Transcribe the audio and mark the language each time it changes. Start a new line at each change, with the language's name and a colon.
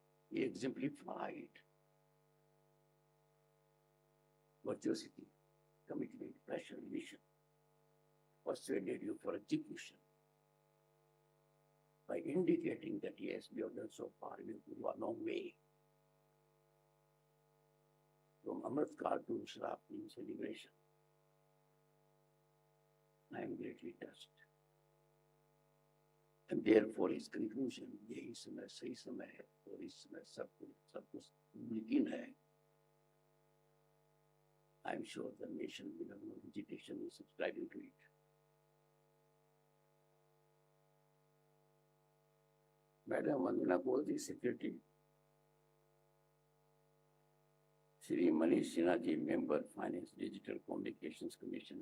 English: He exemplified virtuosity, commitment, passion, mission, persuaded you for execution by indicating that yes, we have done so far, we have gone a long way. From Amritkal to Shrapney celebration, I am greatly touched. And therefore his conclusion,
Hindi: यही समय सही समय है और इस समय सब कुछ मुमकिन है.
English: I am sure the nation will have no hesitation in subscribing to it. Madam Vandana Gowri, Secretary. Shri Manish Sinha ji, Member, Finance, Digital Communications Commission.